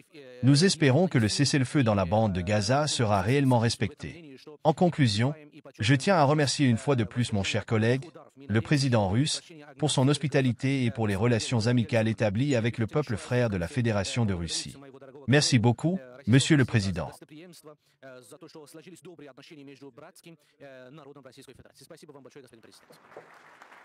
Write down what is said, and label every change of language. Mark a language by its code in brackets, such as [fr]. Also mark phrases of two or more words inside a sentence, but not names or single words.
[fr] Nous espérons que le cessez-le-feu dans la bande de Gaza sera réellement respecté. En conclusion, je tiens à remercier une fois de plus mon cher collègue, le président russe, pour son hospitalité et pour les relations amicales établies avec le peuple frère de la Fédération de Russie. Merci beaucoup, Monsieur le Président. [ru] за то, что сложились добрые отношения между братским народом Российской Федерации. Спасибо вам большое, господин президент.